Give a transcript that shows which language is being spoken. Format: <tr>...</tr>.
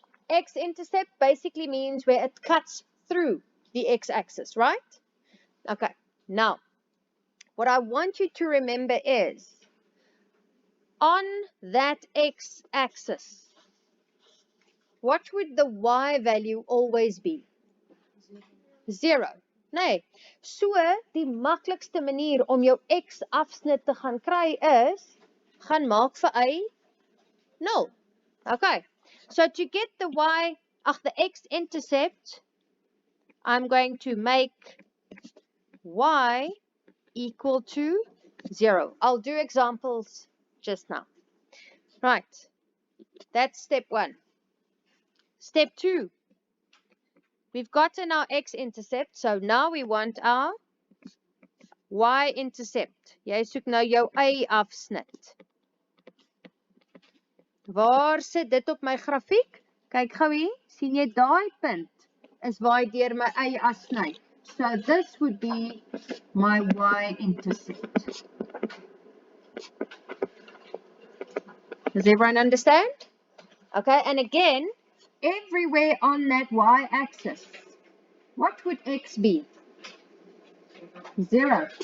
<en>X-intercept basically means where it cuts through the x-axis, right? Okay, now, what I want you to remember is, on that x-axis, what would the y value always be? 0.</en> <af>Nee, so die maklikste manier om jou x-afsnit te gaan kry is, gaan maak vir y 0.</af> <en>Okay, so to get the the x-intercept, I'm going to make y equal to 0. I'll do examples just now. Right, that's step 1. Step 2, we've gotten our x-intercept, so now we want our y-intercept.</en> <af>Jy soek nou jou y-afsnit. Waar sit dit op my grafiek? Kyk gou hier, sien jy daai punt is waar ek deur my y-afsny.</af> <en>So this would be my y-intercept. Does everyone understand? Okay, and again, everywhere on that y-axis, what would x be? 0.</en>